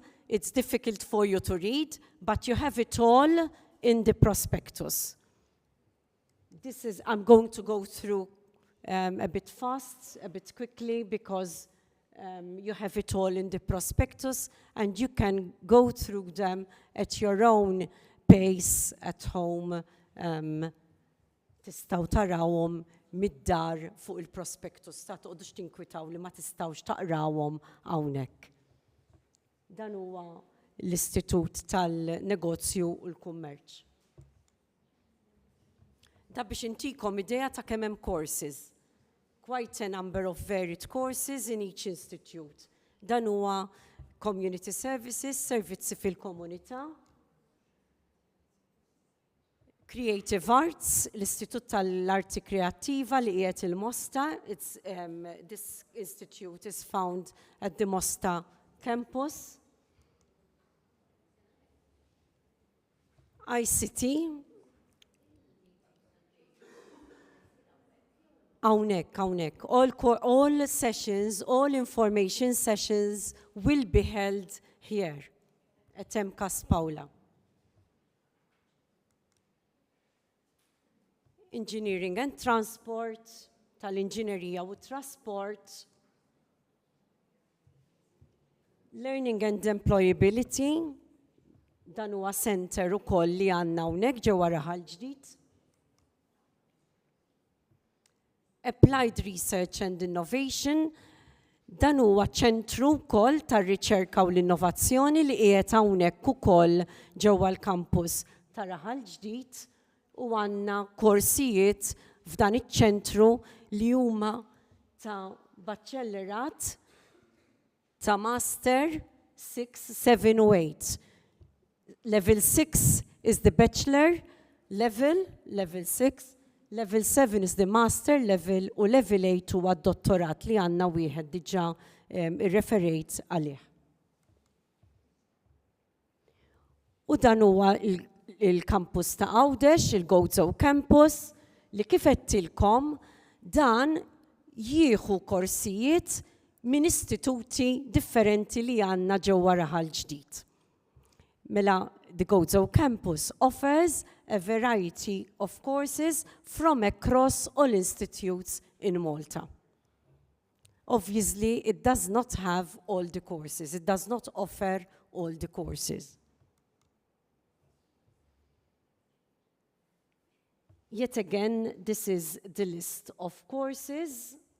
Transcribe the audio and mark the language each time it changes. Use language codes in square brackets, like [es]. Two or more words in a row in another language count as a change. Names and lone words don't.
[en] It's difficult for you to read, but you have it all in the prospectus. I'm going to go through a bit fast, a bit quickly, because you have it all in the prospectus, and you can go through them at your own pace at home. [mt] Tistaw tarawhom mid-dar fuq il-prospectus, ta' toqgħodux tinkwitaw li ma tistawx taqrawhom hawnhekk. Dan huwa l-Istitut tal-Negozju u l-Kummerċ. Da biex intikom idea ta' kemm hemm courses. [en] Quite a number of varied courses in each institute. [mt] Dan huwa Community Services, servizzi fil-komunità, Creative Arts, l-Istitut tal-Arti Kreattiva li qiegħed il-Mosta. [en] This institute is found at the MCAST Campus. ICT. [mt] Hawnhekk. [en] All sessions, all information sessions will be held here at MCAST Paula. [mt] Engineering and Transport, tal-Inġinerija u Trasport. Learning and Employability, dan huwa center ukoll li għandna hawnhekk ġewwa Raħal ġdid. Applied Research and Innovation, dan huwa ċentru wkoll tar-riċerka u l-innovazzjoni li qiegħed hawnhekk ukoll ġewwa l-kampus ta' Raħal ġdid. U għandna korsijiet f'dan iċ-ċentru li huma ta' baċċellerat, ta' master 6, 7 u 8. [en] Level 6 is the bachelor level 6. Level 7 is the master level [mt] u level 8 huwa d-dottorat li għandna wieħed diġà irreferejt għalih. U dan huwa il-campus ta' Għawdex, il-Gozo Campus, li kif qedtilkom dan jieħu korsijiet minn istituti differenti li għandna ġewwa Raħal ġdid. Mela, [en] the Gozo Campus offers a variety of courses from across all institutes in Malta. Obviously, it does not have all the courses. It does not offer all the courses. Yet again, this is the list of courses.